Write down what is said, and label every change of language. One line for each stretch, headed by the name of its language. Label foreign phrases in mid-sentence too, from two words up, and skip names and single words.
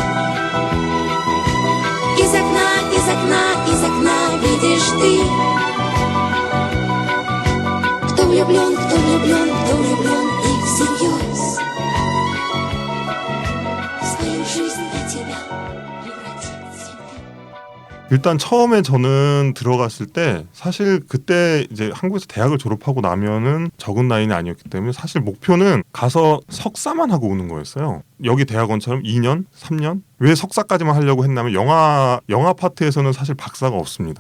Russian: Из окна, из окна, из окна видишь ты. Кто влюблен, кто влюблен, кто влюблен и всерьез свою жизнь для тебя превратит в цветы.
Korean: 일단 처음에 저는 들어갔을 때 사실 그때 이제 한국에서 대학을 졸업하고 나면은 적은 나이는 아니었기 때문에 사실 목표는 가서 석사만 하고 오는 거였어요. 여기 대학원처럼 2년, 3년 왜 석사까지만 하려고 했냐면 영화 파트에서는 사실 박사가 없습니다.